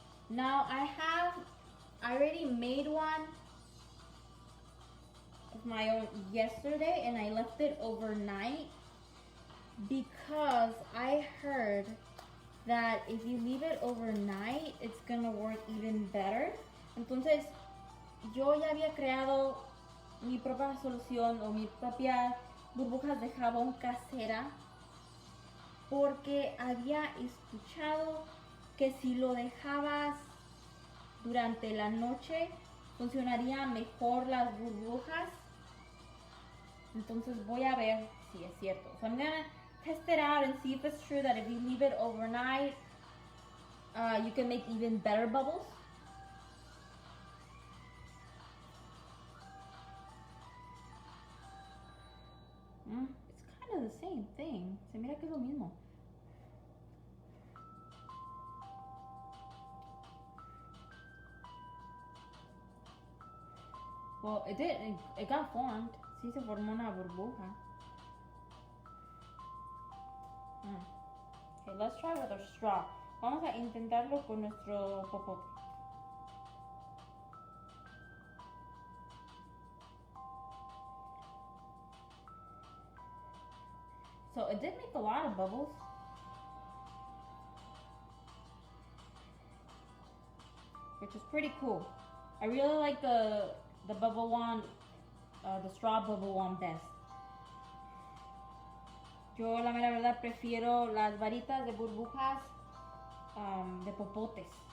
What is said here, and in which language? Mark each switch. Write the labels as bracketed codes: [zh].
[en] Now I already made one of my own yesterday and I left it overnight because I heard that if you leave it overnight, it's gonna work even better. [es] Entonces, yo ya había creado mi propia solución o mi propia burbujas de jabón casera porque había escuchado que si lo dejabas durante la noche funcionarían mejor las burbujas. Entonces voy a ver si es cierto. [en] So I'm gonna test it out and see if it's true that if you leave it overnight, you can make even better bubbles. It's kind of the same thing. [es] Se mira que es lo mismo. [en] Well, it did. It got formed. [es] Sí se formó una burbuja. [en] Okay, let's try with our straw. [es] Vamos a intentarlo con nuestro popote. [en] So it did make a lot of bubbles. Which is pretty cool. I really like the bubble wand, the straw bubble wand best. [es] Yo la mera verdad prefiero las varitas de burbujas de popotes.